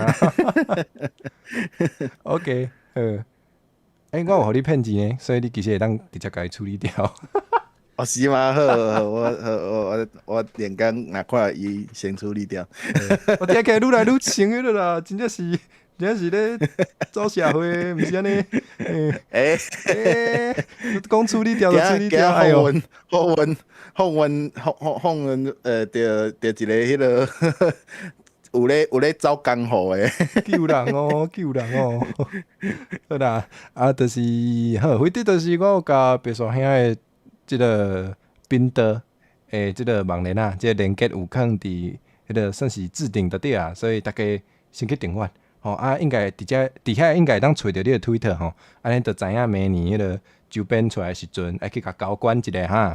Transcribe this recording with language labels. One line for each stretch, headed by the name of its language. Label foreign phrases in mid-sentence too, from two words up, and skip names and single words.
Min Nan Chinese: OK， 我有互你骗钱呢，所以你其实会当直接甲伊处理掉。哦，是吗？好，我连讲若看伊先处理掉。我听起来愈来愈像迄个啦，真正是咧走社会，毋是安尼。讲处理掉就处理掉，哎呦！访问，着一个迄个有咧走江湖的救人哦。好啦，就是好，回头就是我有甲白山兄的即个频道即个网链啊，即个连接有放伫迄个算是置顶的底啊，所以大家先去订阅吼应该底下应该当找着你的 Twitter 吼，安尼就知影明年迄个周边出来的时阵，爱去甲交关一下哈。